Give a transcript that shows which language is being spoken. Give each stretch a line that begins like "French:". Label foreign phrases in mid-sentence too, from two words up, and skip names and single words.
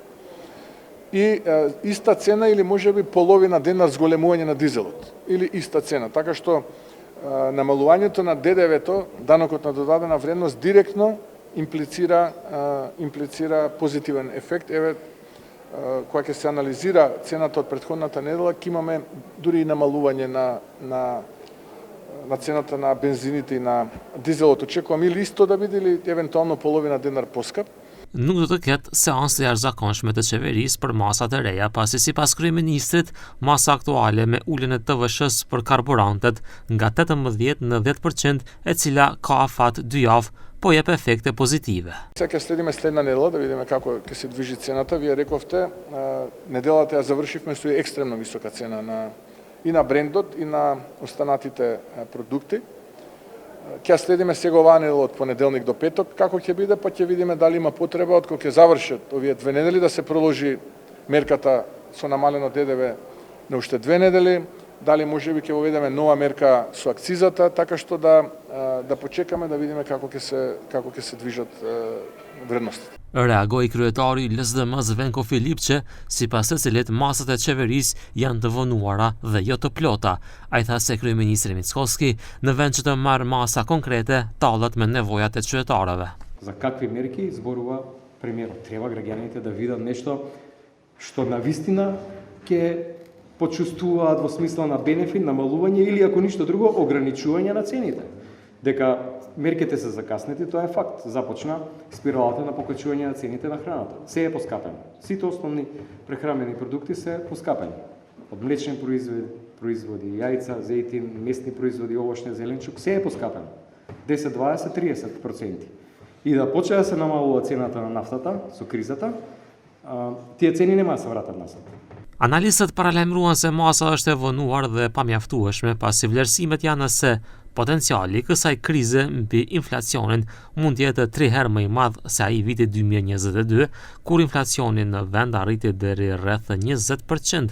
Macedonian: и иста цена или можеби половина денар зголемување на дизелот, или иста цена, така што намалувањето на ДДВ-то, данокот на додадена вредност, директно имплицира позитивен ефект. Еве, кога ќе се анализира цената од претходната недела, ќе имаме дури и намалување на цената на бензините и на дизелот. Очекувам или исто да биде, или евентуално половина денар поскап.
Albanian: Nuk do të ketë seancë të jashtëzakonshme të qeverisë për masat e reja, pasi sipas kryeministrit, masa aktuale me uljen e TVSH-s për karburantet nga 18 në 10%, e cila ka afat 2 javë, po jep efekte pozitive.
Macedonian: Сега ќе следиме следна недела да видиме како ќе се движи цената. Вие рековте, неделата ја завршивме со екстремно висока цена и на брендот и на останатите продукти. Ќе следиме сега оваа недела од понеделник до петок како ќе биде, па ќе видиме дали има потреба од кога ќе завршат овие 2 недели да се проложи мерката со намалено ДДВ на уште 2 недели, дали можеби ќе воведеме нова мерка со акцизата, така што да почекаме да видиме како ќе се движат вредностите.
Albanian: Reagoi kryetari i LSDM-s Venko Filip që sipas të cilit masat e qeverisë janë të vonuara dhe jo të plota. Ai tha se kryeministri Mickovski në vend që të marrë masa konkrete tallet me nevojat e qytetarëve.
Macedonian: За какви мерки зборува премиерот? Треба граѓаните да видат нешто што навистина ќе почувствуваат во смисла на бенефит, намалување или ако ништо друго ограничување на цените. Дека мерките се закаснети, тоа е факт. Започна спиралата на покачување на цените на храната. Се е поскапено. Сите основни прехранбени продукти се поскапени. Од млечни производи, јајца, зејтин, месни производи, овошне, зеленчук, се е поскапено. 10, 20, 30%. И да почне да се намалува цената на нафтата со кризата, тие цени нема да се вратат назад.
Albanian: Analistët paralajmëruan se masa është e vonuar dhe pamjaftueshme pasi vlerësimet janë se potenciali i kësaj krize mbi inflacionin mund të jetë 3 herë më i madh se ai i vitit 2022, kur inflacioni në vend arriti deri rreth 20%.